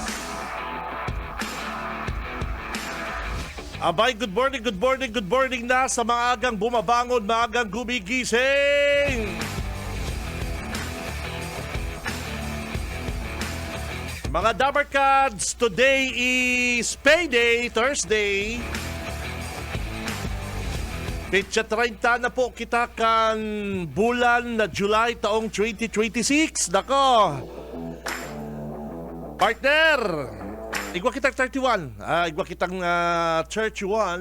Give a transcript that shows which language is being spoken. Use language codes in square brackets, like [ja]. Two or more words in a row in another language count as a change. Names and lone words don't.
[bik] Abay, [en] good morning [bik] na sa mga agang bumabangon, mga agang gumigising. Mga Dabarkads, [en] today is payday, Thursday. [bik] Petsa 30 na po kita kan bulan na July taong 2026. Nako. Partner, igwa kitang 31. Igwa kitang 31.